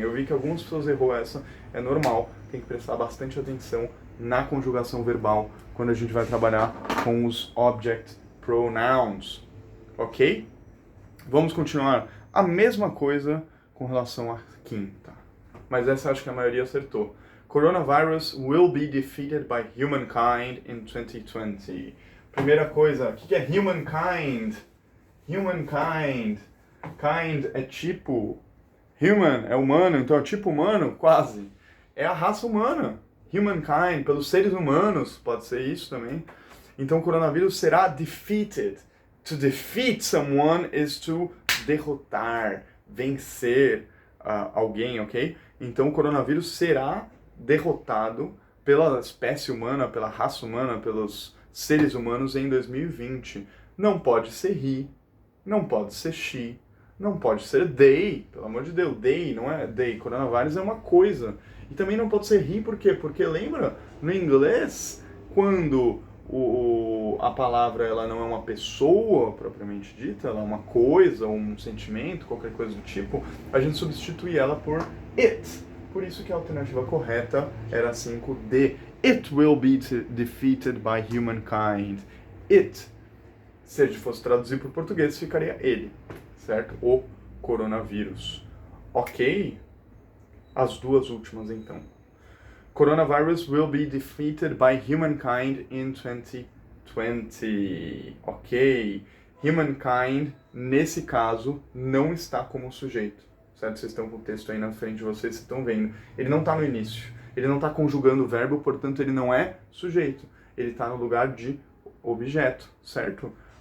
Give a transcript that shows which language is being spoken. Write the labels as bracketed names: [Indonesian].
[Portuguese] Eu vi que algumas pessoas errou essa, é normal. Tem que prestar bastante atenção na conjugação verbal quando a gente vai trabalhar com os object pronouns. Ok? Vamos continuar a mesma coisa com relação à quinta. Mas essa eu acho que a maioria acertou. [English] Coronavirus will be defeated by humankind in 2020. [Portuguese] Primeira coisa, o que é humankind? Humankind. Kind é tipo. Human é humano, então é tipo humano? Quase. É a raça humana. Humankind, pelos seres humanos, pode ser isso também. Então o coronavírus será defeated. [English] To defeat someone is to [Portuguese] derrotar, vencer alguém, [English] ok? [Portuguese] Então o coronavírus será derrotado pela espécie humana, pela raça humana, pelos seres humanos em 2020. Não pode ser he, não pode ser she, não pode ser they, pelo amor de Deus, they, não é they, coronavírus é uma coisa. E também não pode ser he, por quê? Porque lembra, no inglês, quando a palavra ela não é uma pessoa propriamente dita, ela é uma coisa, um sentimento, qualquer coisa do tipo, a gente substitui ela por it. Por isso que a alternativa correta era 5D. [English] It will be defeated by humankind. [Portuguese] It, se a gente fosse traduzir para o português, ficaria ele, certo? O coronavírus. Ok? As duas últimas, então. [English] Coronavirus will be defeated by humankind in 2020. Ok. [Portuguese] Humankind, nesse caso, não está como sujeito. Certo? Vocês estão com o texto aí na frente de vocês, vocês estão vendo. Ele não está no início. Ele não está conjugando o verbo, portanto, ele não é sujeito. Ele está no lugar de objeto, certo?